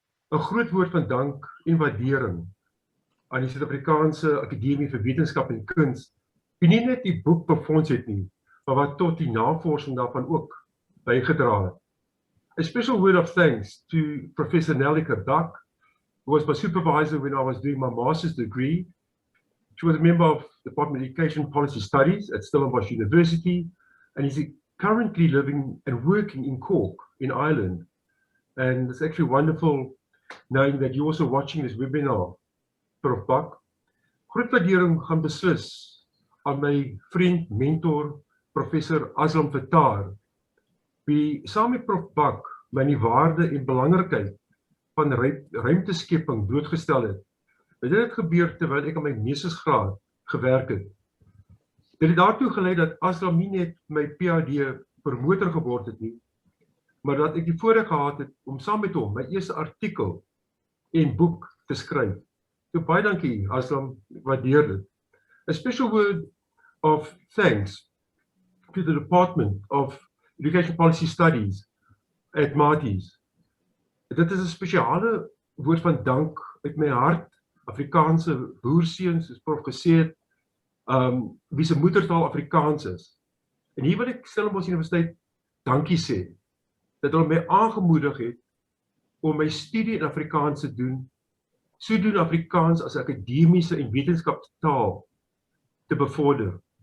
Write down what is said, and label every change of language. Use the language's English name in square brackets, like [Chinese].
[Afrikaans] 'n Groot woord van dank en waardering aan die Suid-Afrikaanse Akademie vir Wetenskap en Kuns, wie nie net die boek befonds het nie, maar wat tot die navorsing daarvan ook bygedra het. [English] A special word of thanks to Professor Nelike Buck, who was my supervisor when I was doing my master's degree. She was a member of the Department of Education Policy Studies at Stellenbosch University, and is currently living and working in Cork, in Ireland. And it's actually wonderful knowing that you're also watching this webinar, Prof. Buck. [Afrikaans] Groot waardering gaan beslis aan my vriend, mentor, Professor Aslam Tatar, wie saam met Prof. Buck my die waarde en belangrikheid van ruimteskepping blootgestel het. Dit het gebeur terwyl ek aan my meestersgraad gewerk het. Dit het daartoe gelei dat Aslam nie net my PhD promotor geword het nie, maar dat ek die voorreg gehad het om saam met hom my eerste artikel en boek te skryf. So baie dankie Aslam, ek waardeer dit. [English] A special word of thanks to the Department of Education Policy Studies at Maties. [Afrikaans] Dit is 'n spesiale woord van dank uit my hart. Afrikaanse boerseuns, soos Prof gesê het, wie se moedertaal Afrikaans is. En hier wil ek Stellenbosch Universiteit dankie sê, dat hulle my aangemoedig het om my studie in Afrikaans te doen, sodoende Afrikaans as akademiese en wetenskapstaal te bevorder.